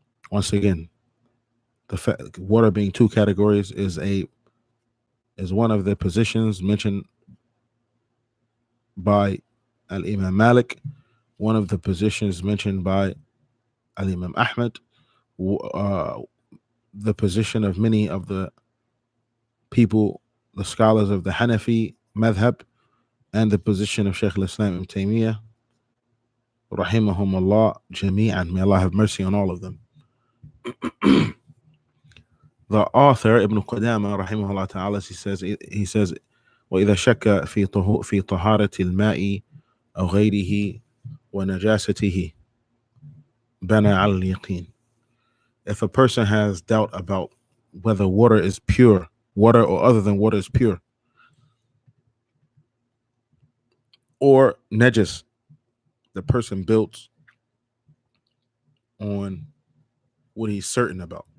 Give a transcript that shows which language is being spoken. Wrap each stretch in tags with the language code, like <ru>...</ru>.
<en>Once again, the water being two categories is one of the positions mentioned by Al-Imam Malik, one of the positions mentioned by Al-Imam Ahmed, the position of many of the people, the scholars of the Hanafi madhab, and the position of Shaykh al-Islam Ibn Taymiyyah, rahimahumullah jami'an. May Allah have mercy on all of them. The author Ibn Qudama rahimahullah ta'ala, he says</en> <ar>وإذا شك في طهارة الماء أو غيره ونجاسته بنى على اليقين.</ar> <en>If a person has doubt about whether water is pure, water or other than water is pure, or najis, the person builds on what he's certain about.</en>